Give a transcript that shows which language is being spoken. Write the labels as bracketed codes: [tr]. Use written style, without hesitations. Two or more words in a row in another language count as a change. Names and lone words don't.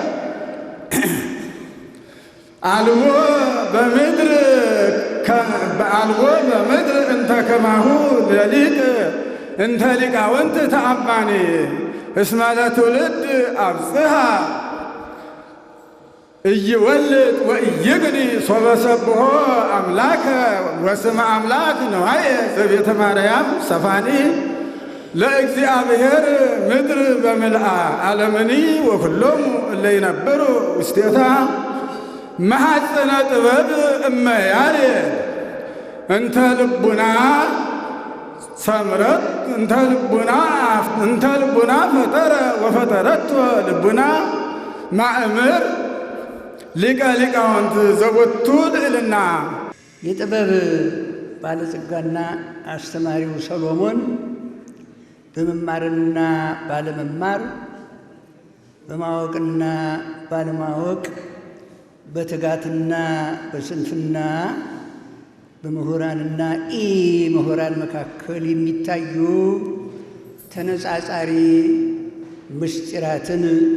[gez] አልቦ በምድር እንተ ከማሁ ለሊቅ እንተ ሊቃውንት ተአማኒ እስመ ለትውልድ አብጽሐ እይወልድ ወእይግኒ ሶበ ሰብሖ አምላከ ወስመ አምላክ ነዋየ በቤተ ማርያም ሰፋኒ ለእግዚአብሔር ምድር በምልአ ዓለምኒ ወኩሎሙ እለ ይነብሩ ውስቴታ መሐፀነ ጥበብ እመ ያሬድ እንተ ልቡና ሰምረት እንተ ልቡና ፈጠረ ወፈጠረቶ ልቡና ማእምር ሊቀ ሊቃውንት ዘቦቱ ልዕልና። [am] የጥበብ ባለጸጋና አስተማሪው ሰሎሞን በመማርና ባለመማር፣ በማወቅና ባለማወቅ፣ በትጋትና በስንፍና፣ በምሁራንና ኢ ምሁራን መካከል የሚታዩ ተነጻጻሪ ምስጢራትን